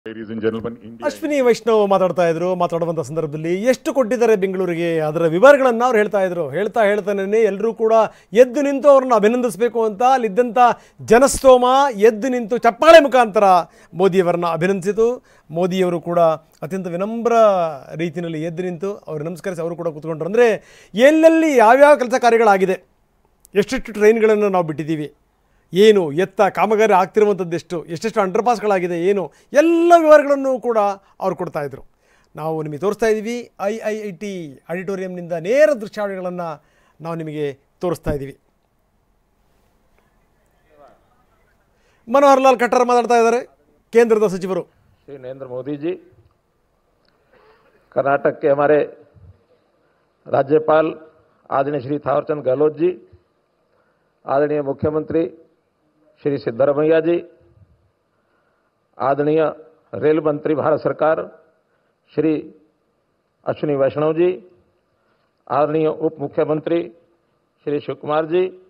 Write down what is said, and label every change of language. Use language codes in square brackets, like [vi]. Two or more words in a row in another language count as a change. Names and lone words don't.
[en] Ladies and gentlemen, India. [kn] ಅಶ್ವಿನಿ ವೈಷ್ಣವ್ ಮಾತಾಡುವಂಥ ಸಂದರ್ಭದಲ್ಲಿ ಎಷ್ಟು ಕೊಟ್ಟಿದ್ದಾರೆ ಬೆಂಗಳೂರಿಗೆ ಅದರ ವಿವರಗಳನ್ನು ಅವ್ರು ಹೇಳ್ತಾನೆ ಎಲ್ಲರೂ ಕೂಡ ಎದ್ದು ನಿಂತು ಅವ್ರನ್ನ ಅಭಿನಂದಿಸಬೇಕು ಅಂತ ಅಲ್ಲಿದ್ದಂಥ ಜನಸ್ತೋಮ ಎದ್ದು ನಿಂತು ಚಪ್ಪಾಳೆ ಮುಖಾಂತರ ಮೋದಿಯವರನ್ನ ಅಭಿನಂದಿಸಿತು. ಮೋದಿಯವರು ಕೂಡ ಅತ್ಯಂತ ವಿನಮ್ರ ರೀತಿಯಲ್ಲಿ ಎದ್ದು ನಿಂತು ಅವರು ನಮಸ್ಕರಿಸಿ ಅವರು ಕೂಡ ಕೂತ್ಕೊಂಡ್ರು. ಅಂದರೆ ಎಲ್ಲೆಲ್ಲಿ ಯಾವ್ಯಾವ ಕೆಲಸ ಕಾರ್ಯಗಳಾಗಿದೆ, ಎಷ್ಟೆಷ್ಟು ಟ್ರೈನ್ಗಳನ್ನು ನಾವು ಬಿಟ್ಟಿದ್ದೀವಿ, ಏನು ಎತ್ತ ಕಾಮಗಾರಿ ಆಗ್ತಿರುವಂಥದ್ದೆಷ್ಟು, ಎಷ್ಟೆಷ್ಟು ಅಂಡರ್ಪಾಸ್ಗಳಾಗಿದೆ, ಏನು ಎಲ್ಲ ವಿವರಗಳನ್ನು ಕೂಡ ಅವ್ರು ಕೊಡ್ತಾಯಿದ್ರು. ನಾವು ನಿಮಗೆ ತೋರಿಸ್ತಾ ಇದ್ದೀವಿ. IIIT ಆಡಿಟೋರಿಯಂನಿಂದ ನೇರ ದೃಶ್ಯಾವಳಿಗಳನ್ನು ನಾವು ನಿಮಗೆ ತೋರಿಸ್ತಾ ಇದ್ದೀವಿ. मनोहर लाल खट्टर माताಡ್ತಾ ಇದ್ದಾರೆ, ಕೇಂದ್ರದ ಸಚಿವರು. [hi] श्री नरेंद्र मोदी जी, कर्नाटक के हमारे राज्यपाल आदरणीय श्री थावरचंद गहलोत जी, आदरणीय मुख्यमंत्री श्री सिद्धरामैया जी, आदरणीय रेल मंत्री भारत सरकार श्री अश्विनी वैष्णव जी, आदरणीय उप मुख्यमंत्री श्री शिव कुमार जी,